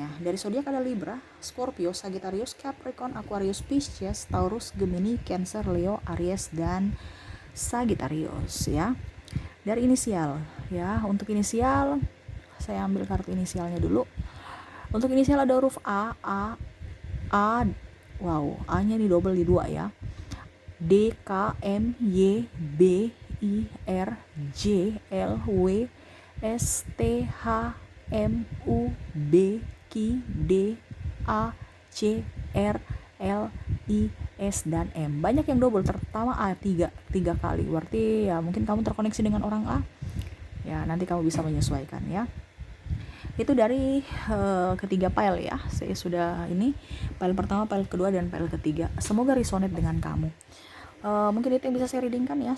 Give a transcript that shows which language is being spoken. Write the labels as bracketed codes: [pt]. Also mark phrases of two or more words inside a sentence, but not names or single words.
[id] Dari zodiak ada Libra, Scorpio, Sagittarius, Capricorn, Aquarius, Pisces, Taurus, Gemini, Cancer, Leo, Aries dan Sagittarius ya. Dari inisial ya, untuk inisial saya ambil kartu inisialnya dulu. Untuk inisial ada huruf A, wow, A-nya di double di 2 ya. D, K, M, Y, B, I, R, J, L, W, S, T, H, M, U, B, Q, D, A, C, R, L, I, S dan M. Banyak yang double, terutama A 3 kali. Berarti ya mungkin kamu terkoneksi dengan orang A. Ya, nanti kamu bisa menyesuaikan ya. Itu dari ketiga file ya. Saya sudah ini file pertama, file kedua dan file ketiga. Semoga resonate dengan kamu. Mungkin itu yang bisa saya readingkan ya.